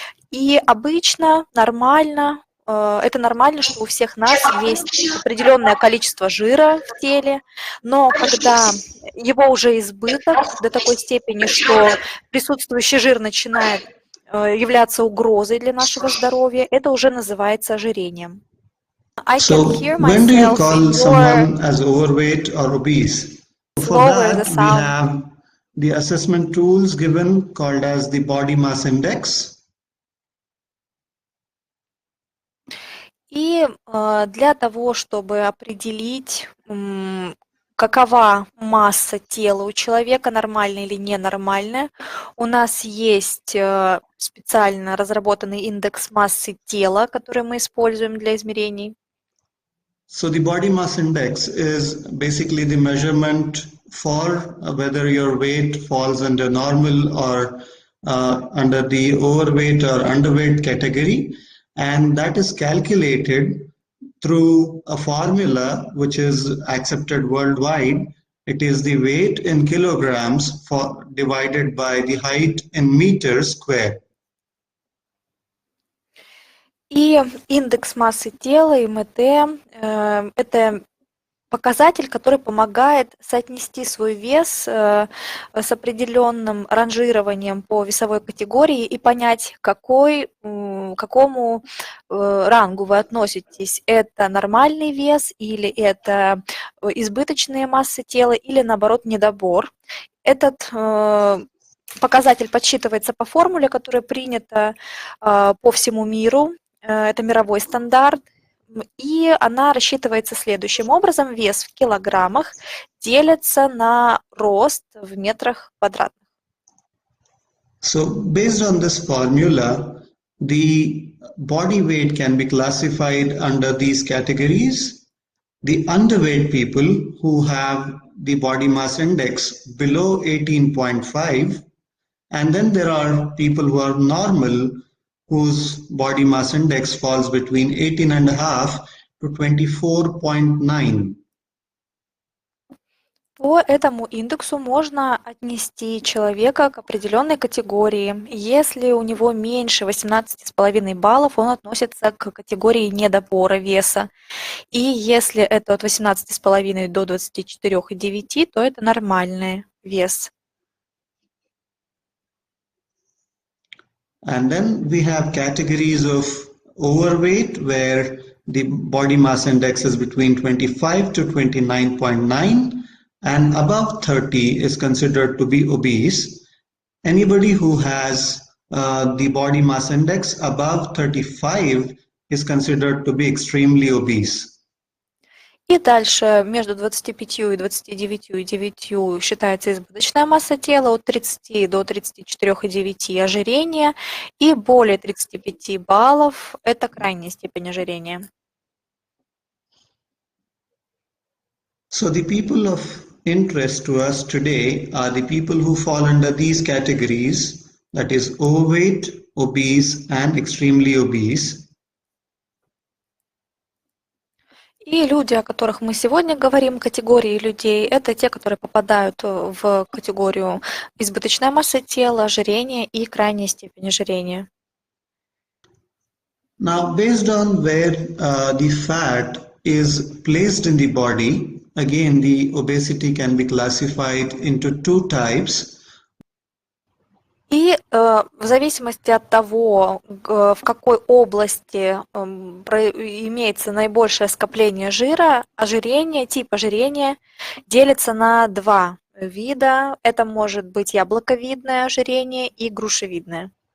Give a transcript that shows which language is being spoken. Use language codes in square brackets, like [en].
[ru] И обычно это нормально, что у всех нас есть определенное количество жира в теле, но когда его уже избыток до такой степени, что присутствующий жир начинает являться угрозой для нашего здоровья, это уже называется ожирением. [en] So, when do you call someone as overweight or obese? For that, we have the assessment tools given called as the body mass index. [ru] И для того, чтобы определить, какова масса тела у человека, нормальная или ненормальная, у нас есть специально разработанный индекс массы тела, который мы используем для измерений. [en] So the body mass index is basically the measurement for whether your weight falls under normal or under the overweight or underweight category, and that is calculated through a formula which is accepted worldwide. It is the weight in kilograms divided by the height in meters square. [ru] И индекс массы тела, ИМТ, это показатель, который помогает соотнести свой вес с определенным ранжированием по весовой категории и понять, к какому рангу вы относитесь. Это нормальный вес или это избыточные массы тела или, наоборот, недобор. Этот показатель подсчитывается по формуле, которая принята по всему миру. Это мировой стандарт. И она рассчитывается следующим образом. Вес в килограммах делится на рост в метрах квадратных. [en] So based on this formula, the body weight can be classified under these categories. The underweight people who have the body mass index below 18.5, and then there are people who are normal whose body mass index falls between 18.5 to 24.9. [ru] По этому индексу можно отнести человека к определенной категории. Если у него меньше 18,5 баллов, он относится к категории недобора веса. И если это от 18,5 до 24,9, то это нормальный вес. [en] And then we have categories of overweight where the body mass index is between 25 to 29.9, and above 30 is considered to be obese. Anybody who has the body mass index above 35 is considered to be extremely obese. [ru] И дальше между 25 и 29,9 считается избыточная масса тела, от 30 до 34,9 ожирение, и более 35 баллов – это крайняя степень ожирения. [en] So the people of interest to us today are the people who fall under these categories, that is overweight, obese, and extremely obese. [ru] И люди, о которых мы сегодня говорим, категории людей, это те, которые попадают в категорию избыточная масса тела, ожирение и крайняя степень ожирения. [en] Now, based on where the fat is placed in the body, again, the obesity can be classified into two types. [ru] И в зависимости от того, в какой области имеется наибольшее скопление жира, ожирение, тип ожирения делится на два вида. Это может быть яблоковидное ожирение и грушевидное.